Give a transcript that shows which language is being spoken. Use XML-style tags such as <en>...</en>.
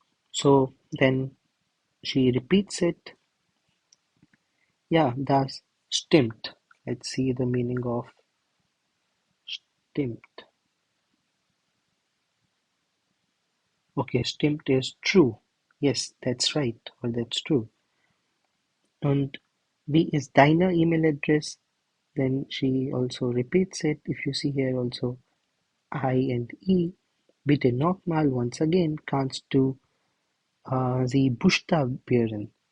<en>So then she repeats it.</en> <de>Ja, das stimmt.</de> <en>Let's see the meaning of stimmt. Okay, stimmt is true. Yes, that's right, or that's true.</en> <de>Und wie ist deine email address?</de> <en>Then she also repeats it. If you see here also I and E.</en> <de>Bitte nochmal,</de> <en>once again,</en> <de>kannst du sie buchstabieren?</de>